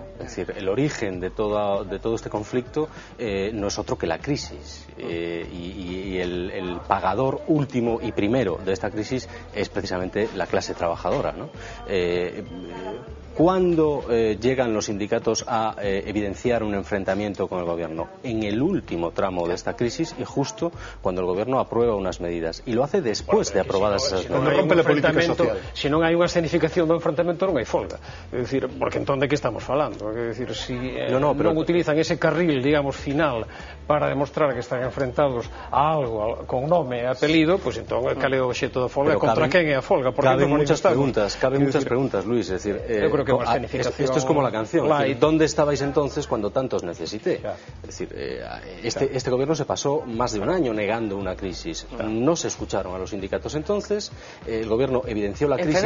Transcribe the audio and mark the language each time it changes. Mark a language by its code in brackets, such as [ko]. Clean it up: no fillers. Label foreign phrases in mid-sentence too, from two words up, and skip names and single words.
[es] Es decir, el origen de todo este conflicto no es otro que la crisis, y el pagador último y primero de esta crisis es precisamente la clase trabajadora, ¿no? ¿Cuándo llegan los sindicatos a evidenciar un enfrentamiento con el gobierno? En el último tramo de esta crisis y justo cuando el gobierno aprueba unas medidas. Y lo hace después de aprobadas esas medidas. [gl] Non rompe la política social. Se non hai unha escenificación do enfrentamento, non hai folga. É dicir, porque entón de que estamos falando? É dicir, se non utilizan ese carril, digamos, final para demostrar que están enfrentados a algo con nome e apelido, pois entón, cal é o obxecto da folga? Contra quen é a folga? [es] Caben muchas preguntas, Luis. Es decir, [gl] eu creo que [es] esto es como la canción. Es decir, ¿dónde estabais entonces cuando tantos necesité? Es decir, este gobierno se pasó más de un año negando una crisis. No se escucharon a los sindicatos entonces. El gobierno evidenció la crisis.